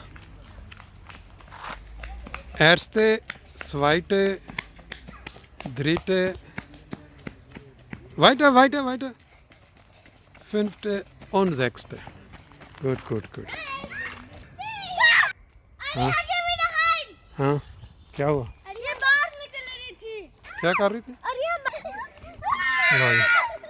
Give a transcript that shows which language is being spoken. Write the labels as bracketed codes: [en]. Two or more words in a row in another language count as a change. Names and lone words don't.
[de] Erste, zweite, dritte, weiter. Fünfte und sechste. Gut. [hi] हाँ? हाँ? क्या हुआ? अरे बाहर निकल रही थी। क्या कर रही थी? अरे